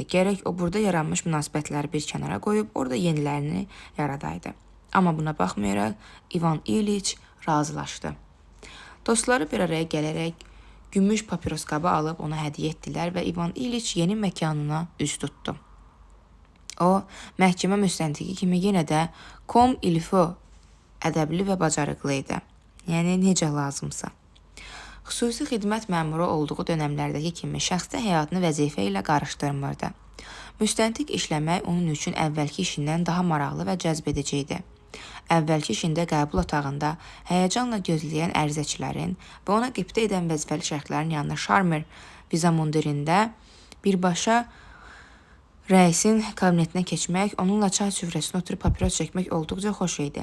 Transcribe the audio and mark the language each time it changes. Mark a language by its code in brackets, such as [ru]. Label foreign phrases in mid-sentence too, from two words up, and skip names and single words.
[az] Gərək o burada yaranmış münasibətləri bir kənara qoyub orada yenilərini yaradaydı. Amma buna baxmayaraq İvan İliç razılaşdı. Dostları bir araya gələrək gümüş papiros qabı alıb ona hədiyyə etdilər və İvan İliç yeni məkanına üz tutdu. O, məhkəmə müstəntiqi kimi yenə də [fr] comme il faut [az] ədəbli və bacarıqlı idi. Yəni, necə lazımsa. Xüsusi xidmət məmuru olduğu dönəmlərdəki kimi şəxsi həyatını vəzifə ilə qarışdırmırdı. Müstəntiq işləmək onun üçün əvvəlki işindən daha maraqlı və cəzbedici idi. Əvvəlki işində qəbul otağında həyəcanla gözləyən ərizəçilərin və ona qibtə edən vəzifəli şəxslərin yanına şarmer vizamundirində birbaşa rəisin kabinetinə keçmək, onunla çay süfrəsində oturub papiros çəkmək olduqca xoş idi.